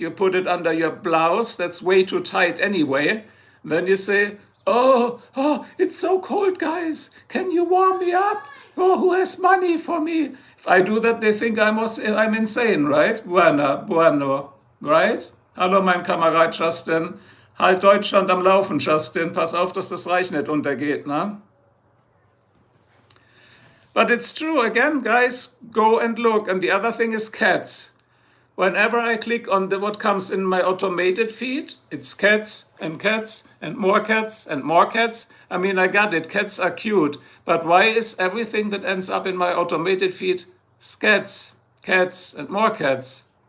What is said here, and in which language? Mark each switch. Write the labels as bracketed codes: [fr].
[en] You put it under your blouse. That's way too tight anyway. Then you say, oh, it's so cold, guys. Can you warm me up? Oh, who has money for me? If I do that, they think I'm insane, right? [de] Bueno, right? Hallo, mein Kamerad Justin. Halt Deutschland am Laufen, Justin. Pass auf, dass das Reich nicht untergeht, ne? [en] But it's true, again, guys, go and look. And the other thing is cats. Whenever I click on what comes in my automated feed, it's cats and more cats and more cats. I mean, I got it, cats are cute. But why is everything that ends up in my automated feed cats and more cats?